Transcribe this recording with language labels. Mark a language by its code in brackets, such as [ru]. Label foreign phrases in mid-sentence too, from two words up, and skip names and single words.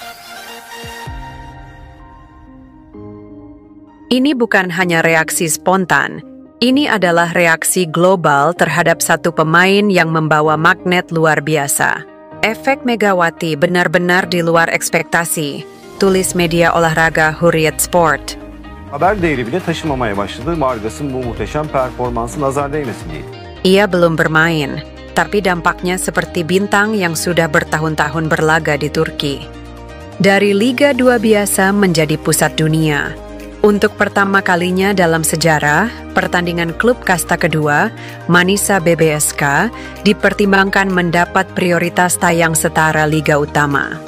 [id] Ini bukan hanya reaksi spontan, ini adalah reaksi global terhadap satu pemain yang membawa magnet luar biasa. Efek Megawati benar-benar di luar ekspektasi, tulis media olahraga Hurriyet Sport. [tr] Haber değeri bile taşımamaya başladı. Vargas'ın bu muhteşem performansı nazar değmesin diye. [id] Ia belum bermain, tapi dampaknya seperti bintang yang sudah bertahun-tahun berlaga di Turki. Dari Liga 2 biasa menjadi pusat dunia. Untuk pertama kalinya dalam sejarah, pertandingan klub kasta kedua, Manisa BBSK, dipertimbangkan mendapat prioritas tayang setara Liga Utama.